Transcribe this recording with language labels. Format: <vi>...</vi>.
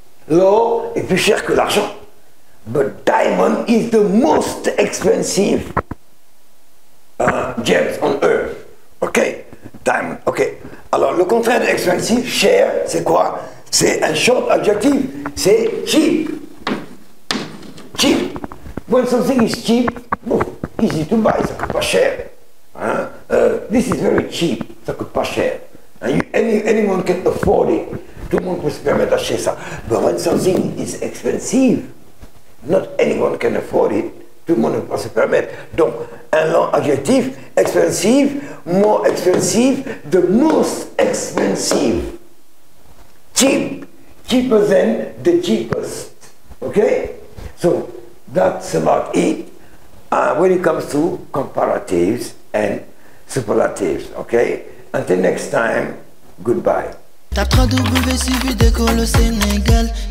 <fr>L'or est plus cher que l'argent.</fr> <en>But diamond is the most expensive gems on earth.</en> <fr>Ok? Diamond, ok. Alors le contraire de expensive, cher, c'est quoi? C'est un</fr> <en>short adjective.</en> <fr>C'est cheap. Cheap.</fr> <en>When something is cheap, easy to buy,</en> <fr>ça coûte pas cher.</fr> <en>Hein? This is very cheap,</en> <fr>ça coûte pas cher.</fr> <en>Anyone can afford it.</en> <fr>Tout le monde peut se permettre d'acheter ça.</fr> <en>But when something is expensive, not anyone can afford it.</en> <fr>Tout le monde ne peut pas se permettre. Donc, un long adjectif,</fr> <en>expensive, more expensive, the most expensive. Cheap, cheaper than the cheapest. Okay? So that's about it when it comes to comparatives and superlatives. Okay? Until next time, goodbye.</en> <fr>Tape 3 W suivi d'école au Sénégal.</fr>